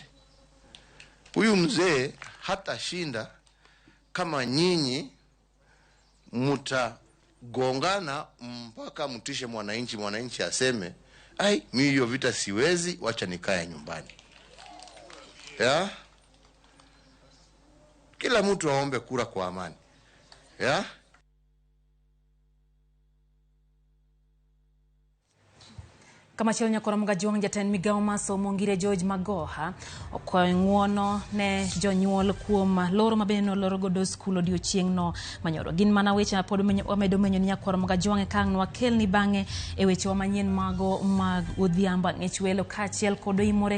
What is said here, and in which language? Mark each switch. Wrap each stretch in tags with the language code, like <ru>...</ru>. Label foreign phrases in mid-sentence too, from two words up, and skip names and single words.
<sw>Huyu mzee hata shinda kama nyinyi mtagongana mpaka mtishe mwananchi aseme, ai mimi hiyo vita siwezi, wacha nikae nyumbani. Kila mtu aombe kura kwa amani.</sw> <luo>Kama chelo nyakora mga jong jaten migao masomo ngire George Magoha okwayo ng'uono ne jonyuol kuom loro mabeno loro godo skul odiochieng' no manyoro. Gin mana weche ma pod wamedo menyo ni nyakora mga jong kang no wakelni bang'e e weche manyien mago mag odhiambo ng'ech welo kaachiel kod imore.</luo>